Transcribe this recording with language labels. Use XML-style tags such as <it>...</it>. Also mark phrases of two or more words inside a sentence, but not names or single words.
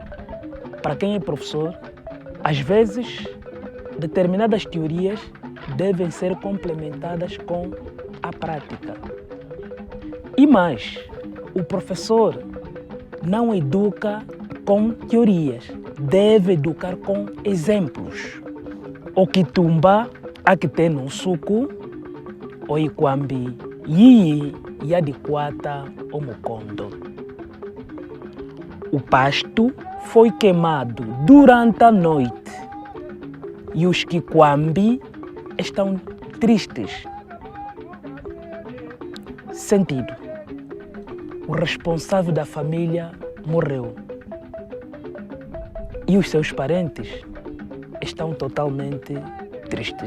<pt>Para quem é professor, às vezes, determinadas teorias devem ser complementadas com a prática. E mais, o professor não educa com teorias, deve educar com exemplos.</pt> <kmb>O kitumba akite no suku, o ikwambi yiyi yadikwata o mukondo.</kmb> <pt>O pasto foi queimado durante a noite e os kikwambi estão tristes. Sentido: o responsável da família morreu e os seus parentes estão totalmente tristes.</pt>